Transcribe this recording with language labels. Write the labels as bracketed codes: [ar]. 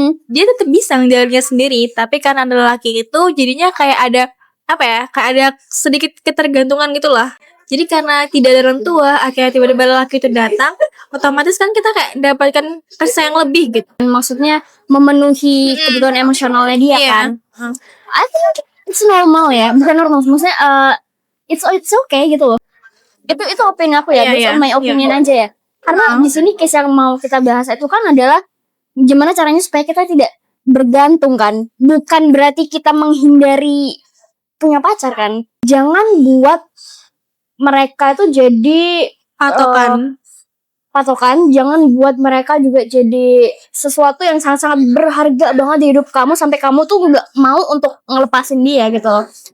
[id] Dia tetap bisa ngejalaninnya sendiri, tapi karena ada lelaki itu jadinya kayak ada kayak ada sedikit ketergantungan gitulah. Jadi karena tidak ada orang tua, akhirnya tiba-tiba lelaki itu datang, otomatis kan kita kayak dapatkan kasih yang lebih gitu. Maksudnya memenuhi kebutuhan emosionalnya dia kan. [en] I think it's normal [id] ya, bukan normal, maksudnya [en] it's okay [id] gitu loh. Itu opini aku ya, [en] based on my opinion [id] aja ya. Karena di sini case yang mau kita bahas itu kan adalah gimana caranya supaya kita tidak bergantung kan. Bukan berarti kita menghindari punya pacar kan. Jangan buat mereka itu jadi patokan, jangan buat mereka juga jadi sesuatu yang sangat-sangat berharga banget di hidup kamu sampai kamu tuh nggak mau untuk ngelepasin dia gitu loh.